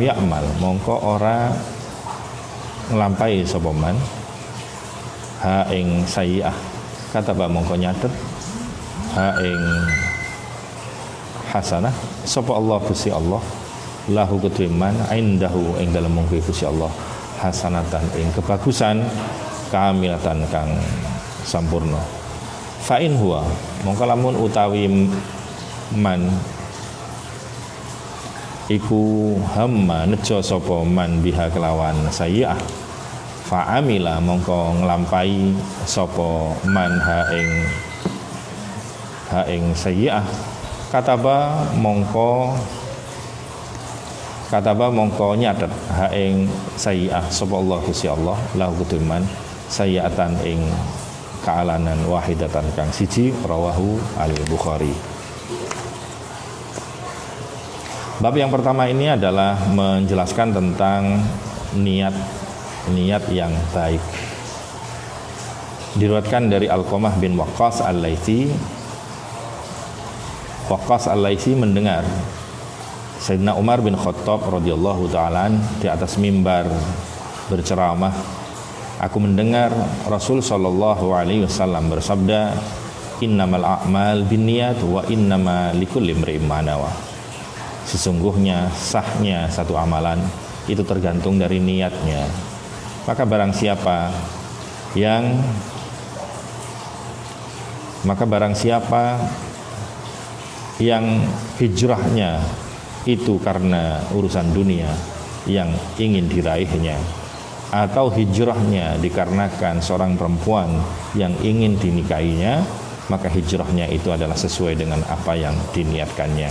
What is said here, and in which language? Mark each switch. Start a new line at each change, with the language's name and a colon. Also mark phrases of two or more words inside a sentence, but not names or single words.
Javanese: ya'mal mongko ora nglampahi sapa
Arabic: man ha
Javanese: ing
Arabic: sayiah kataba
Javanese: mongko nyatet ha ing hasanah sapa Allah Gusti Allah lahu kedhiman indahu ing dalem mungguhe Gusti Allah hasanatan ing kebagusan kamilatan kang sampurna
Arabic: fa in huwa
Javanese: mongko lamun utawi man iku hamma nejo sapa man biha kelawan sayi'ah
Arabic: fa amila
Javanese: mongko nglampahi sapa
Arabic: man ha
Javanese: ing sayi'ah kataba mongko nyatet ha ing sayi'ah sapa Allah Gusti Allah lahu kuduman sayi'atan ing kaalanan wahidatan kang siji
Arabic: rawahu al-Bukhari.
Indonesian: Bab yang pertama ini adalah menjelaskan tentang niat yang baik. Diriwayatkan dari Alqamah bin Waqqas Al-Laitsi. Waqqas Al-Laitsi mendengar Sayyidina Umar bin Khattab radhiyallahu ta'ala di atas mimbar berceramah. Aku mendengar Rasul sallallahu alaihi wasallam bersabda,
Arabic: "Innamal a'mal binniyat wa innama likulli imri'in ma nawa."
Indonesian: Sesungguhnya sahnya satu amalan itu tergantung dari niatnya. Maka barang siapa yang hijrahnya itu karena urusan dunia yang ingin diraihnya, atau hijrahnya dikarenakan seorang perempuan yang ingin dinikahinya, maka hijrahnya itu adalah sesuai dengan apa yang diniatkannya.